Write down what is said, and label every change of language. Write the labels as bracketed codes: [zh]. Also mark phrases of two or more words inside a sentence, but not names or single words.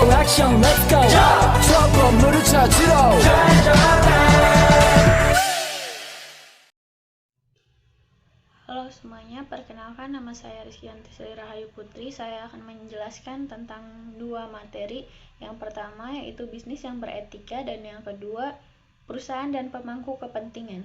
[ko] 형 [en] let's go [ko] 저 건물을 찾으러 [id] Halo semuanya, perkenalkan nama saya Rizkyanti Sri Rahayu Putri. Saya akan menjelaskan tentang dua materi. Yang pertama yaitu bisnis yang beretika dan yang kedua perusahaan dan pemangku kepentingan.